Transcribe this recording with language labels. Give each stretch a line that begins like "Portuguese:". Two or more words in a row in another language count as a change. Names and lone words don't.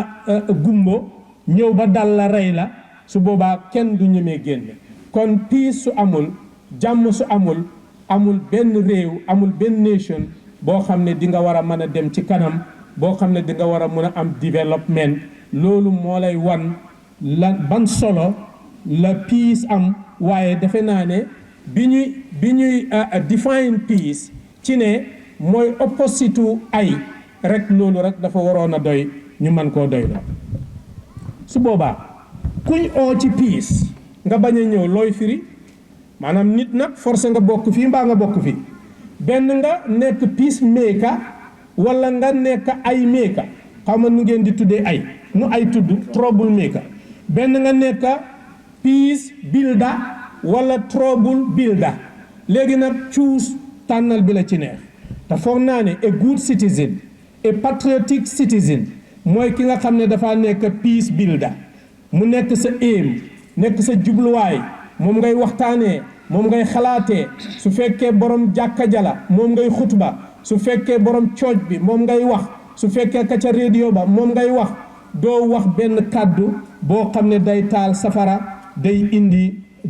Wolof: gumbo ñëw ba dal la rey la su boobaa kenn du ñemee génn kon peace su amul jàmm su amul benn réew amul benn nation boo xam ne di nga war a mën a dem ci kanam boo xam ne di nga war a mën a am développement loolu moo lay wan la ban solo la peace am waaye defe naa ne bi ñuy
English: define peace
Wolof: ci ne mooy opposite ay rek loolu rek dafa waroon a doy ñu mën koo doy la su boobaa kuñ oo ci peace nga bañ a ñëw looy firi maanaam nit nag forcé nga bokk fii mbaa nga bokk fii benn nga nekk
English: peace maker
Wolof: wala nga nekk ay maker xam nga nu ngeen di tuddee ay nu ay tudd
English: trouble maker
Wolof: benn nga nekk
English: peace builder
Wolof: wala
English: trouble builder
Wolof: léegi nag choose tànnal bi la ci neex te foog naa ne
English: a good citizen a patriotic citizen
Wolof: mooy ki nga xam ne dafa nekk
English: peace builder
Wolof: mu nekk sa aim nekk sa jubluwaay moom ngay waxtaanee moom ngay xalaatee su fekkee borom jàkka jala moom ngay xutba su fekkee borom cooj bi moom ngay wax su fekkee ka ca radio ba moom ngay wax doo wax benn kàddu boo xam ne day taal safara day indi